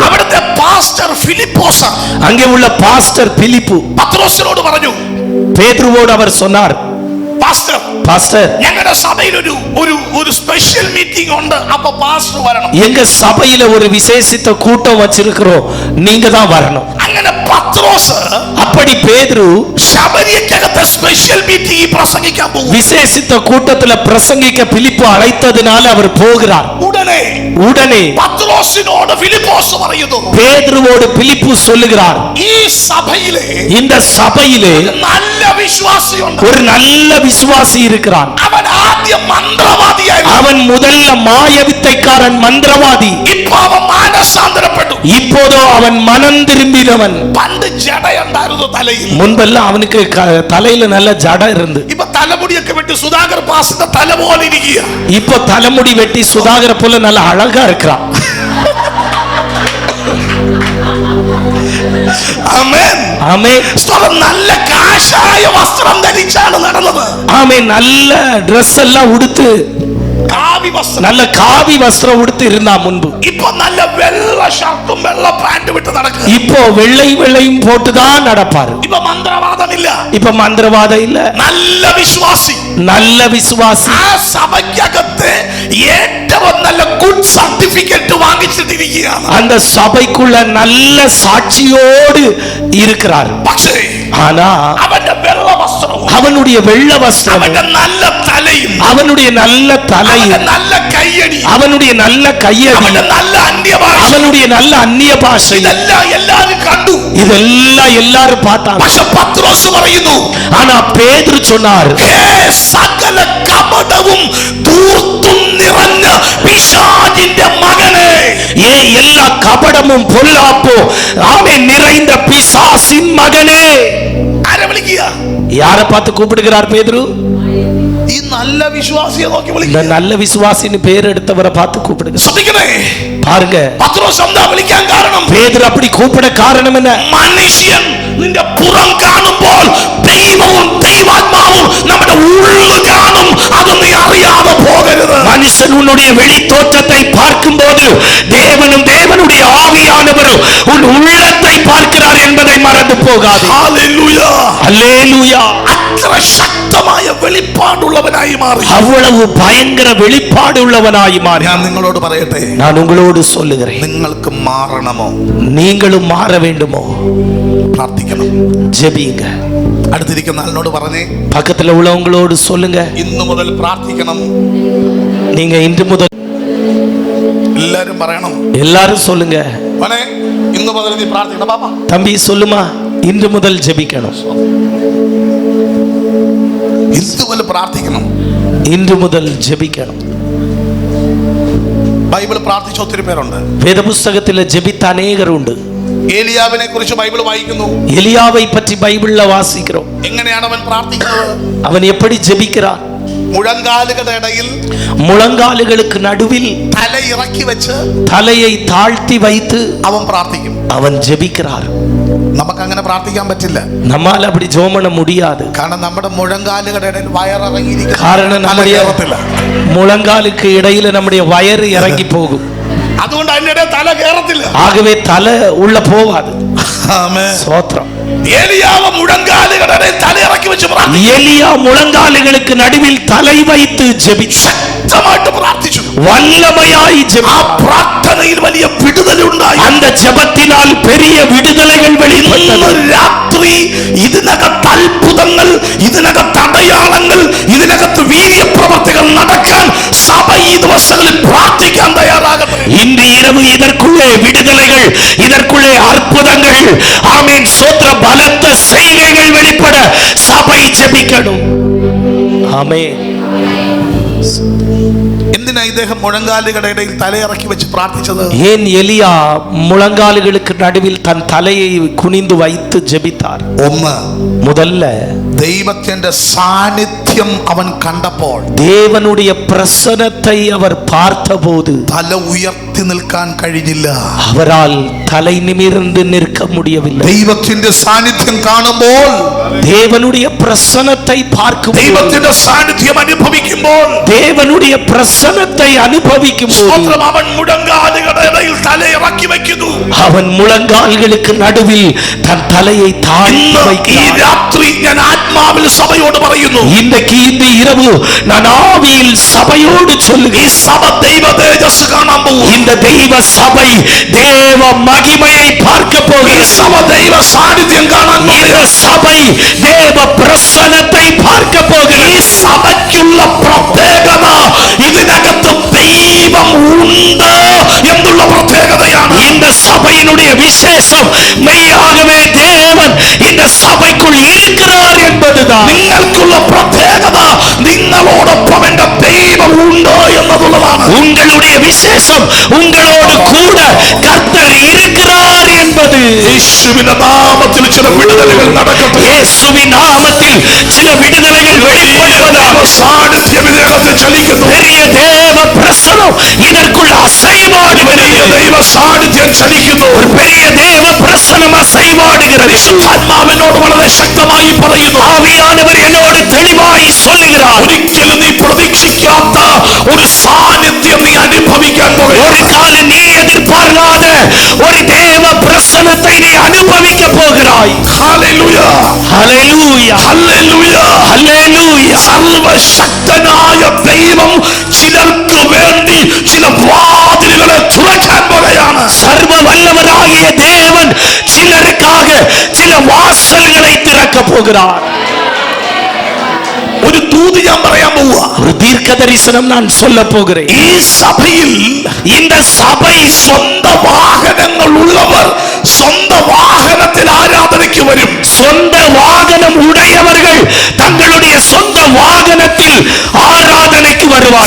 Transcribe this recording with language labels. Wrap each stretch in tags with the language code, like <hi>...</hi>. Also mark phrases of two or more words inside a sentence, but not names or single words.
<ml>അവിടുത്തെ പാസ്റ്റർ ഫിലിപ്പോസ</ml> <ta>அங்கே உள்ள பாஸ்டர் பிலிப்பு</ta> <ml>പത്രോസിനോട് പറഞ്ഞു,</ml> <ta>பேதுருவோடு அவர் சொன்னார்,</ta> <ml>പാസ്റ്റർ,</ml> <ta>பாஸ்டர்,</ta> <ml>ഞങ്ങളുടെ സഭയിൽ ഒരു</ml> <en>special meeting</en> <ml>ഉണ്ട്, അപ്പൊ പാസ്റ്റർ വരണം.</ml> <ta>எங்க சபையில ஒரு விசேஷித்த கூட்டம் வச்சிருக்கிறோம், நீங்க தான் வரணும்.</ta> <ml>അങ്ങനെ പത്രോസ്</ml> <ta>அப்படி பேதுரு</ta> <ml>ശമര്യക്കകത്തെ</ml> <en>special meeting</en> <ml>പ്രസംഗിക്കാൻ പോകും.</ml> <ta>விசேஷித்த கூட்டத்துல பிரசங்கிக்க பிலிப்பு அழைத்ததினால அவர் போகிறார். உடனே</ta> <ml>പത്രോസിനോട് ഫിലിപ്പോസ് പറയുന്നു,</ml> <ta>பேதுருவோடு பிலிப்பு சொல்லுகிறார்,</ta> <ml>ഈ സഭയിലെ</ml> <ta>இந்த சபையிலே</ta> <ml>നല്ല വിശ്വാസിയുണ്ട്.</ml> <ta>ஒரு நல்ல விசுவாசி இருக்கிறான்.</ta> <ml>അവൻ ആദ്യം മന്ത്രവാദിയായിരുന്നു.</ml> <ta>அவன் முதல்ல மாயவித்தைக்காரன், மந்திரவாதி.</ta> <ml>ഇപ്പൊ അവൻ മാനസാന്തരപ്പെട്ടു.</ml> <ta>இப்போதோ அவன் மனம் திரும்பினவன்.</ta> <ml>പണ്ട് ജടയുണ്ടായിരുന്നു തലയിൽ.</ml> <ta>முன்பெல்லாம் அவனுக்கு தலையில நல்ல ஜட இருந்து,</ta> <ml>ഇപ്പൊ തലമുടിയൊക്കെ വെട്ടി സുധാകർ പാസിന്റെ തല പോലെ ഇരിക്കുക.</ml> <ta>இப்போ தலைமுடி வெட்டி சுதாகர போல நல்ல அழகா இருக்கிறான்.</ta> <ml>ആമേൻ.</ml> <ta>ஆமென்.</ta> <ml>നല്ല കാശായ വസ്ത്രം ധരിച്ചാണ് നടന്നത്.</ml> <ta>ஆமென். நல்ல Dress எல்லாம் உடுத்து,</ta> <ml>കാവ്യ കാവി വസ്ത്രം,</ml> <ta>நல்ல காவி வஸ்திரம் உடுத்து இருந்தான் முன்பு.</ta> <ml>ഇപ്പൊ നല്ല വെള്ള ഷർട്ടും വെള്ള പാന്റും ഇട്ട് നടക്കുക.</ml> <ta>இப்போ வெள்ளையும் போட்டுதான் நடப்பாரு.</ta> <ml>ഇപ്പൊ മന്ത്രവാദമില്ല,</ml> <ta>இப்ப மந்திரவாதம் இல்ல,</ta> <ml>നല്ല വിശ്വാസി,</ml> <ta>நல்ல விசுவாசி.</ta> <ml>ആ സഭയ്ക്കകത്ത് ഏറ്റവും നല്ല</ml> <en>good certificate</en> <ml>വാങ്ങിച്ചിട്ടിരിക്കുകയാണ്.</ml> <ta>அந்த சபைக்குள்ள நல்ல சாட்சியோடு இருக்கிறார்.</ta> <ml>പക്ഷേ</ml> <ta>ஆனா</ta> <ml>അവന്റെ വെള്ള വസ്ത്രവും,</ml> <ta>அவனுடைய வெள்ள வஸ்திரம்,</ta> <ml>അവന്റെ നല്ല തലയും,</ml> <ta>அவனுடைய நல்ல தலையும்,</ta> <ml>അവന്റെ നല്ല കയ്യടി,</ml> <ta>அவனுடைய நல்ல கையடி,</ta> <ml>അവന്റെ നല്ല അന്യഭാഷ,</ml> <ta>அவனுடைய நல்ல அந்நிய பாஷை,</ta> <ml>ഇതെല്ലാം എല്ലാവരും കണ്ടു.</ml> <ta>இதெல்லாம் எல்லாரும் பார்த்தாங்க.</ta> <ml>പക്ഷെ പത്രോസ് പറയുന്നു,</ml> <ta>ஆனா பேதுரு சொன்னார்,</ta> <ml>സകല കപടവും ധൂർത്തും നിറഞ്ഞ പിശാചിന്റെ മകനെ,</ml> <ta>எல்லா கபடமும் பொல்லாப்பும் ஆமென் நிறைந்த பிசாசின் மகனே.</ta> <ml>ആരെ വിളിക്കുക?</ml> <ta>யாரை பார்த்து கூப்பிடுகிறார் பேதுரு?</ta> <ml>ഈ നല്ല വിശ്വാസിയെ നോക്കി</ml> <ta>இந்த</ta> <ml>വിളിക്കുക.</ml> <ta>நல்ல விசுவாசின்னு பேர் எடுத்தவரை பார்த்து கூப்பிடுங்க.</ta> <ml>ശ്രദ്ധിക്കണേ,</ml> <ta>பாருங்க,</ta> <ml>പത്രോസ് എന്താ വിളിക്കാൻ കാരണം?</ml> <ta>பேதுரு அப்படி கூப்பிட காரணம் என்ன?</ta> <ml>മനുഷ്യൻ നിന്റെ പുറം കാണുമ്പോൾ ദൈവവും ദൈവാത്മാവും നമ്മുടെ ഉള്ളു കാണും. അത് നീ അറിയാതെ പോകരുത്.</ml> <ta>மனுஷன் உன்னுடைய வெளி தோற்றத்தை பார்க்கும் போது தேவனும் தேவனுடைய ஆவியானவரும் உன் உள்ளத்தை பார்க்கிறார் என்பதை மறந்து போகாது.</ta> <ml>ഹല്ലേലൂയ.</ml> <ta>அல்லேலூயா.</ta> <ml>അത്ര ശക്തമായ വെളിപ്പാടുള്ളവനായി മാറി.</ml> <ta>அவ்வளவு பயங்கர வெளிப்பாடு உள்ளவனாய் மாறி.</ta> <ml>ഞാൻ നിങ്ങളോട് പറയട്ടെ,</ml> <ta>நான் உங்களோடு சொல்லுகிறேன்,</ta> <ml>നിങ്ങൾക്ക് മാറണമോ?</ml> <ta>நீங்களும் மாற வேண்டுமோ?</ta> <ml>പ്രാർത്ഥിക്കണം.</ml> <ta>ஜெபிங்க.</ta> <ml>അടുത്തിരിക്കുന്ന ആളിനോട് പറഞ്ഞേ,</ml> <ta>பக்கத்துல உள்ளவங்களோடு சொல்லுங்க,</ta> <ml>ഇന്നു മുതൽ പ്രാർത്ഥിക്കണം.</ml> <ta>நீங்க இன்று முதல்</ta> <ml>എല്ലാരും പറയണം.</ml> <ta>எல்லாரும் சொல்லுங்க.</ta> <ml>മോനെ, ഇന്നു മുതൽ നീ പ്രാർത്ഥിക്കണം. പാപ്പ</ml> <ta>தம்பி சொல்லுமா, இன்று முதல் ஜெபிக்கணும்.</ta> <ml>ഇന്നു മുതൽ പ്രാർത്ഥിക്കണം.</ml> <ta>இன்று முதல் ஜெபிக்கணும்.</ta> <ml>ബൈബിൾ പ്രാർത്ഥിച്ച ഒത്തിരി പേരുണ്ട്.</ml> <ta>வேத புஸ்தகத்தில் ஜெபித்த அநேகர் உண்டு.</ta> <ml>ഏലിയാവിനെ കുറിച്ച് ബൈബിൾ വായിക്കുന്നു.</ml> <ta>எலியாவை பற்றி பைபிள்ல வாசிக்கிறோம்.</ta> <ml>എങ്ങനെയാണ് അവൻ പ്രാർത്ഥിക്കുന്നത്?</ml> <ta>அவன் எப்படி ஜெபிக்கிறான்?</ta> <ml>മുഴങ്കാലുകളുടെ ഇടയിൽ</ml> <ta>முழங்காலுகளுக்கு நடுவில்</ta> <ml>തല ഇറക്കി വെച്ച്</ml> <ta>தலையை தாழ்த்தி வைத்து</ta> <ml>അവൻ പ്രാർത്ഥിക്കും.</ml> <ta>அவன் ஜெபிக்கிறார்.</ta> <ml>നമുക്ക് അങ്ങനെ പ്രാർത്ഥിക്കാൻ പറ്റില്ല.</ml> <ta>நம்மால அப்படி ஜெபம் பண்ண முடியாது.</ta> <ml>കാരണം നമ്മുടെ മുഴങ്കാലുകളുടെ ഇടയിൽ വയറിറങ്ങിയിരിക്കും.</ml> <ta>காரணம் நம்முடைய முழங்காலுக்கு இடையில நம்முடைய வயறு இறங்கி போகும்.</ta> <ml>അതുകൊണ്ട് അതിനിടെ തല കേറത്തില്ല.</ml> <ta>ஆகவே தலை உள்ள போவாது.</ta> <ml>ആമേൻ.</ml> <ta>ஸ்தோத்திரம்.</ta> <ml>ഏലിയാവ് മുഴങ്കാലുകളുടെ ഇടയിൽ തല ഇറക്കി വെച്ച് പ്രാർത്ഥിച്ചു.</ml> <ta>எலியா முழங்காலுகளுக்கு நடுவில் தலை வைத்து ஜெபிச்சார்.</ta> <ml>ശക്തമായിട്ട് പ്രാർത്ഥിച്ചു.</ml> <ta>வல்லமையாய்</ta> <ml>ആ</ml> <ta>ஜெபித்தார்.</ta> <ml>പ്രാർത്ഥനയിൽ വലിയ വിടുതലുണ്ടായി.</ml> <ta>அந்த ஜெபத்தினால் பெரிய விடுதலைகள் வெளிப்பட்டது.</ta> <ml>ഇന്ന് രാത്രി ഇതിനകത്ത് അത്ഭുതങ്ങൾ, ഇതിനകത്ത് അടയാളങ്ങൾ, ഇതിനകത്ത് വീര്യപ്രവർത്തികൾ നടക്കാൻ സഭ ഈ ദിവസങ്ങളിൽ പ്രാർത്ഥിക്കാൻ തയ്യാറാകട്ടെ.</ml> <ta>இன்று இரவு இதற்குள்ளே விடுதலைகள், இதற்குள்ளே அற்புதங்கள், ஆமென், ஸ்தோத்திர, பலத்த செய்கைகள் வெளிப்பட சபை ஜெபிக்கணும். ஆமென்.</ta> <ml>എന്തിനാ ഇദ്ദേഹം മുഴങ്കാലുകളുടെ ഇടയിൽ തലയിറക്കി വെച്ച് പ്രാർത്ഥിച്ചത്?</ml> <ta>ஏன் எலியா முழங்காலுகளுக்கு நடுவில் தன் தலையை குனிந்து வைத்து ஜெபித்தார்?</ta> <ml>ഒന്ന്,</ml> <ta>முதல்ல</ta> <ml>ദൈവത്തിന്റെ സാന്നിധ്യം അവൻ കണ്ടപ്പോൾ</ml> <ta>தேவனுடைய பிரசன்னத்தை அவர் பார்த்தபோது</ta> <ml>തല ഉയർത്തി നിൽക്കാൻ കഴിഞ്ഞില്ല.</ml> <ta>அவரால் தலை நிமிர்ந்து நிற்க முடியவில்லை.</ta> <ml>ദൈവത്തിന്റെ സാന്നിധ്യം കാണുമ്പോൾ,</ml> <ta>தேவனுடைய பிரசன்னத்தை பார்க்கும்,</ta> <ml>ദൈവത്തിന്റെ സാന്നിധ്യം അനുഭവിക്കുമ്പോൾ,</ml> <ta>தேவனுடைய பிரசன்னத்தை அனுபவிக்கும் போது</ta> <ml>അവൻ മുഴങ്കാലുകളുടെ ഇടയിൽ തല ഇറക്കി വെക്കുന്നു.</ml> <ta>அவன் முழங்கால்களுக்கு நடுவில் தன் தலையை தாழ்த்தி</ta> <ml>ഇന്ന് ഈ</ml> <ta>வைக்கிறான்.</ta> <ml>രാത്രി ഞാൻ ആത്മാവിൽ സഭയോട് പറയുന്നു,</ml> <ta>இன்றைக்கு இந்த இரவு நான் ஆவியில் சபையோடு</ta> <ml>ഈ</ml> <ta>சொல்லுகிறேன்,</ta> <ml>സഭ ദൈവ തേജസ് കാണാൻ പോകും.</ml> <ta>இந்த தெய்வ சபை தேவ மகிமையை பார்க்க</ta> <ml>ഈ</ml> <ta>போகிறது.</ta> <ml>സഭ ദൈവ സാന്നിധ്യം കാണാൻ</ml> <ta>இந்த</ta> <ml>പോകും.</ml> <ta>சபை தேவ பிரசன்னத்தை பார்க்க</ta> <ml>ഈ</ml> <ta>போகிறது.</ta> <ml>സഭയ്ക്കുള്ള പ്രത്യേകത ഇതിനകത്ത് ദൈവം ഉണ്ട് എന്നുള്ള പ്രത്യേകതയാണ്.</ml> <ta>இந்த சபையினுடைய விசேஷம் மெய்யாகவே தேவன் இந்த சபைக்குள் இருக்கிறார் என்பதுதான்.</ta> <ml>നിങ്ങൾക്കുള്ള പ്രത്യേകത നിങ്ങളോടൊപ്പം എന്റെ ദൈവം ഉണ്ട് എന്നതുള്ളതാണ്.</ml> <ta>உங்களுடைய விசேஷம் உங்களோடு கூட கர்த்தர் இருக்கிறார் என்பது.</ta> <ml>യേശുവിന്റെ നാമത്തിൽ ചില വിടുതലുകൾ നടക്കട്ടെ.</ml> <ta>இயேசுவின் நாமத்தில் சில விடுதலைகள் வெளிப்படுவதாக.</ta> <ml>സാന്നിധ്യം ഇതിനകത്ത് ചലിക്കുന്നു.</ml> <ta>பெரிய தேவ பிரசனம் இதற்குள் அசைவாடுகிறது.</ta> <ml>ദൈവ സാന്നിധ്യം ചലിക്കുന്നു.</ml> <ta>ஒரு பெரிய தேவ பிரசனம் அசைவாடுகிறது.</ta> <ml>ആത്മാവിനോട് വളരെ ശക്തമായി പറയുന്നു,</ml> <ta>ஆவியானவர் என்னோடு தெளிவாய் சொல்லுகிறார்.</ta> <ml>ഒരിക്കലും നീ പ്രതീക്ഷിക്കാത്ത ഒരു സാന്നിധ്യം സാന്നിധ്യം നീ അനുഭവിക്കാൻ പോകുക.</ml> <ta>ஒரு காலம் நீ எதிர்பார்க்காத ஒரு தேவ பிரசன்னத்தை நீ அனுபவிக்க போகிறாய்.</ta> <ml>ഹല്ലേലൂയ</ml> <ta>ஹல்லேலூயா,</ta> <ml>ഹല്ലേലൂയ</ml> <ta>ஹல்லேலூயா.</ta> <ml>സർവശക്തനായ ദൈവം ചിലർക്ക് വേണ്ടി ചില വാതിലുകളെ തുറക്കാൻ പോകുകയാണ്.</ml> <ta>சர்வ வல்லவராகிய தேவன் சிலருக்காக சில வாசல்களை திறக்க போகிறார்.</ta> <ml>ഒരു ദൂത് ഞാൻ പറയാൻ പോവുക.</ml> <ta>ஒரு தீர்க்க தரிசனம் நான் சொல்ல போகிறேன்.</ta> <ml>ഈ സഭയിൽ</ml> <ta>இந்த சபை</ta> <ml>സ്വന്ത വാഹനങ്ങൾ ഉള്ളവർ സ്വന്തം വാഹനത്തിൽ ആരാധനയ്ക്ക് വരും.</ml> <ta>சொந்த வாகனம் உடையவர்கள் தங்களுடைய சொந்த வாகனத்தில் ஆராதனைக்கு வருவார்கள்.</ta>